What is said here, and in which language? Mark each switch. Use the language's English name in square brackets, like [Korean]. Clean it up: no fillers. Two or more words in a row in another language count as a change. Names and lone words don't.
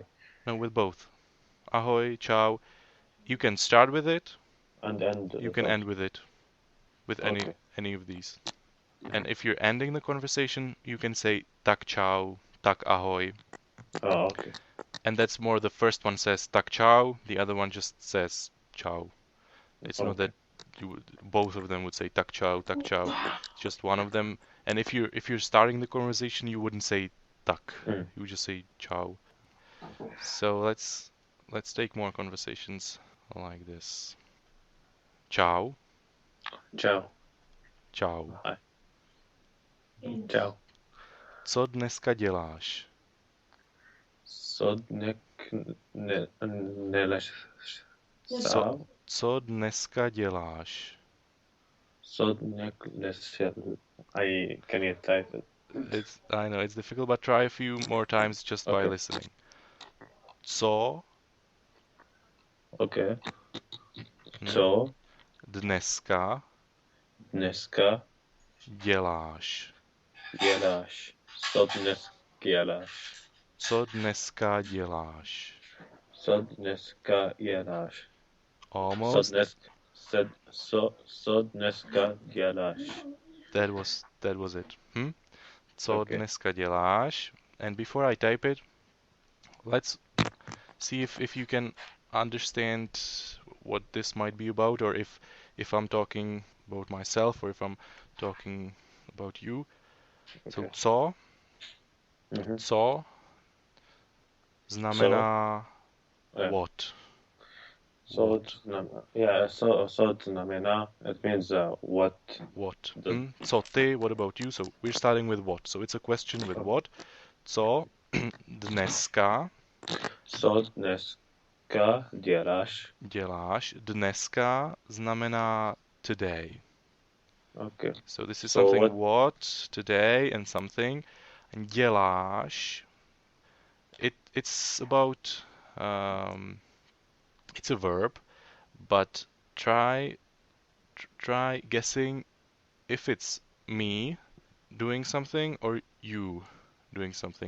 [English] No, with both. [Czech] Ahoy, ciao. [English] You can start with it. And end. You can end with it. With any of these. And if you're ending the conversation, you can say [Czech] tak ciao, tak ahoy. [English] Oh, okay. And that's more the first one says tak ciao, the other one just says ciao. It's not that both of them would say [Czech] tak ciao, tak ciao. [English] It's just one of them. And if you're starting the conversation, you wouldn't say tak. You would just say ciao. So let's take more conversations like this. [Czech] Ciao. Ciao. Ciao. [English] Hi. Ciao. [Czech] Co dneska děláš? Co Co dneska děláš? [English] Sod can you type it? I know it's difficult, but try a few more times just by Okay. listening. [Czech] Co [English] Okay. hm, [Czech] Co dneska dneska děláš? děláš? Co dnes děláš? Co dneska děláš? Co dneska děláš? Co [English] Almost. [Czech] dnes co dneska děláš? [English] That was it. [Czech] Co [English] Okay. [Czech] dneska děláš? [English] And before I type it, let's see if you can understand what this might be about, or if I'm talking about myself or if I'm talking about you. So Okay. [Czech] co [English] Mhm. [Czech] znamená [English] Yeah. what? So What? so znamená, it means what. What? The, [Czech] Co ty? [English] What about you? So we're starting with what. So it's a question with what. [Czech] Co dneska Co dneska děláš? děláš? Dneska znamená today. [English] Okay. So this is So something what today and something. And děláš, it's about it's a verb, but try guessing if it's me doing something or you doing something.